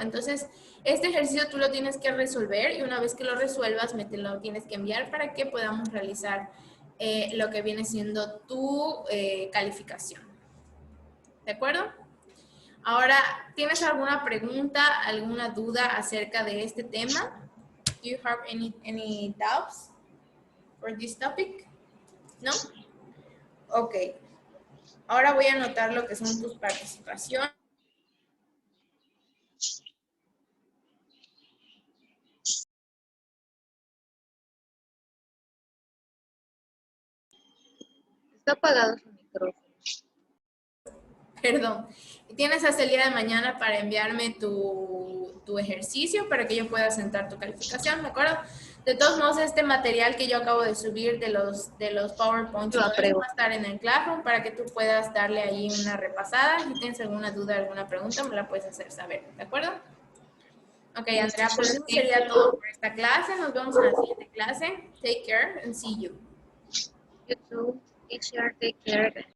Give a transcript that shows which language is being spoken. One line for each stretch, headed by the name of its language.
Spanish: Entonces, este ejercicio tú lo tienes que resolver y una vez que lo resuelvas, me te lo tienes que enviar para que podamos realizar lo que viene siendo tu calificación. ¿De acuerdo? Ahora, ¿tienes alguna pregunta, alguna duda acerca de este tema?
English: Do you have any doubts for this topic?
Spanish: ¿No? Ok. Ahora voy a anotar lo que son tus participaciones. Está apagado su micrófono. Perdón. Tienes hasta el día de mañana para enviarme tu ejercicio para que yo pueda sentar tu calificación, ¿de acuerdo? De todos modos, este material que yo acabo de subir de los PowerPoint Yo va apruebo. a estar en el Classroom para que tú puedas darle ahí una repasada. Si tienes alguna duda, alguna pregunta, me la puedes hacer saber, ¿de acuerdo? Ok, Andrea, pues eso sería todo por esta clase. Nos vemos en la siguiente clase. Take care and see you.
English: You too. Teacher, take care.